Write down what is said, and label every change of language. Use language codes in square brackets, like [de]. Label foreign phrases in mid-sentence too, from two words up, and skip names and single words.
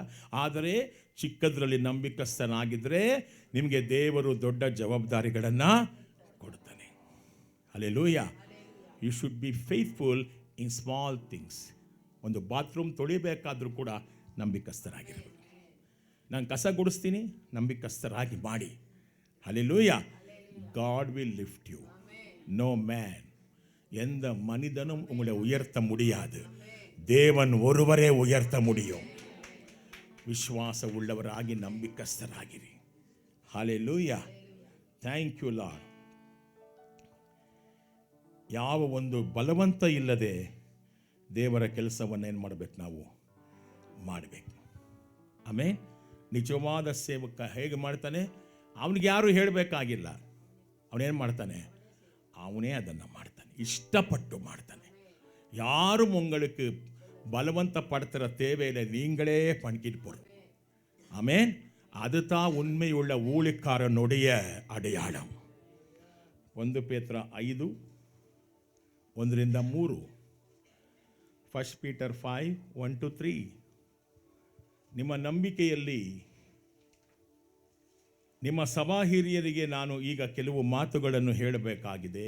[kn] ಆದರೆ ಚಿಕ್ಕದ್ರಲ್ಲಿ ನಂಬಿಕಸ್ಥನಾಗಿದ್ದರೆ ನಿಮಗೆ ದೇವರು ದೊಡ್ಡ ಜವಾಬ್ದಾರಿಗಳನ್ನು ಕೊಡ್ತಾನೆ. [en] ಹಲ್ಲೆಲೂಯಾ. you should be faithful in small things. [kn] ಒಂದು ಬಾತ್ರೂಮ್ ತೊಳಿಬೇಕಾದ್ರೂ ಕೂಡ ನಂಬಿಕಸ್ಥರಾಗಿರ್ಬೇಕು. ನಾನು ಕಸ ಗುಡಿಸ್ತೀನಿ, ನಂಬಿಕಸ್ಥರಾಗಿ ಮಾಡಿ. [en] ಹಲ್ಲೆಲೂಯಾ. God will lift you. no man, [ta] எந்த மனிதனும் உங்களை உயர்த்த முடியாது. தேவன் ஒருவரே உயர்த்த முடியும். [kn] ವಿಶ್ವಾಸ ಉಳ್ಳವರಾಗಿ ನಂಬಿಕಸ್ಥರಾಗಿರಿ. [en] ಹಲ್ಲೆಲೂಯಾ. thank you Lord. [kn] ಯಾವ ಒಂದು ಬಲವಂತ ಇಲ್ಲದೆ ದೇವರ ಕೆಲಸವನ್ನು ಏನು ಮಾಡಬೇಕು, ನಾವು ಮಾಡಬೇಕು. ಆಮೇಲೆ ನಿಜವಾದ ಸೇವಕ ಹೇಗೆ ಮಾಡ್ತಾನೆ, ಅವನಿಗೆ ಯಾರು ಹೇಳಬೇಕಾಗಿಲ್ಲ. ಅವನೇನು ಮಾಡ್ತಾನೆ, ಅವನೇ ಅದನ್ನು ಮಾಡ್ತಾನೆ, ಇಷ್ಟಪಟ್ಟು ಮಾಡ್ತಾನೆ. [ta] யாரும் உங்களுக்கு பலவந்தப்படுத்துகிற தேவையில்லை, நீங்களே பண்ணிக்கிட்டு போகிறோம். ஆமென். அதுதான் உண்மையுள்ள ஊழியக்காரனுடைய அடையாளம். [kn] 1 ಪೇತ್ರ 5, 1-3. [en] 1 Peter 5, 1-3. [kn] ನಿಮ್ಮ ನಂಬಿಕೆಯಲ್ಲಿ ನಿಮ್ಮ ಸಭಾ ಹಿರಿಯರಿಗೆ ನಾನು ಈಗ ಕೆಲವು ಮಾತುಗಳನ್ನು ಹೇಳಬೇಕಾಗಿದೆ.